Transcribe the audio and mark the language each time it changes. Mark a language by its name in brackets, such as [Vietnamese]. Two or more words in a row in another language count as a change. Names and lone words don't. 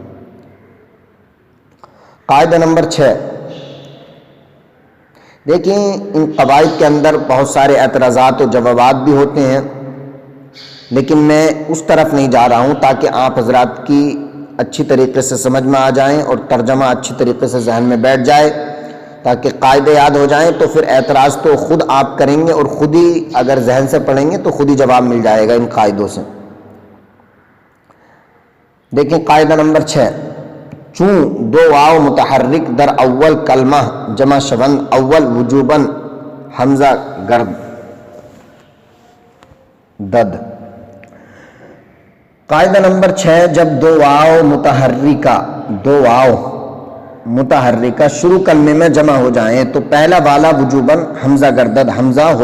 [Urdu] قاعدہ نمبر 6، دیکھیں ان قواعد کے اندر بہت سارے اعتراضات و جوابات بھی ہوتے ہیں، لیکن میں اس طرف نہیں جا رہا ہوں تاکہ آپ حضرات کی اچھی طریقے سے سمجھ میں آ جائیں اور ترجمہ اچھی طریقے سے ذہن میں بیٹھ جائے، تاکہ قاعدے یاد ہو جائیں، تو پھر اعتراض تو خود آپ کریں گے اور خود ہی اگر ذہن سے پڑھیں گے تو خود ہی جواب مل جائے گا ان قاعدوں سے۔ دیکھیں قاعدہ نمبر 6، [Persian] چون دو واو متحرک در اول کلمہ جمع شوند اول وجوباً حمزہ گرد دد۔ [Urdu] قاعدہ نمبر 6، جب دو واو متحرکہ شروع کلمے میں جمع ہو جائیں تو پہلا والا [Persian] وجوباً حمزہ گردد [Urdu] حمزہ ہو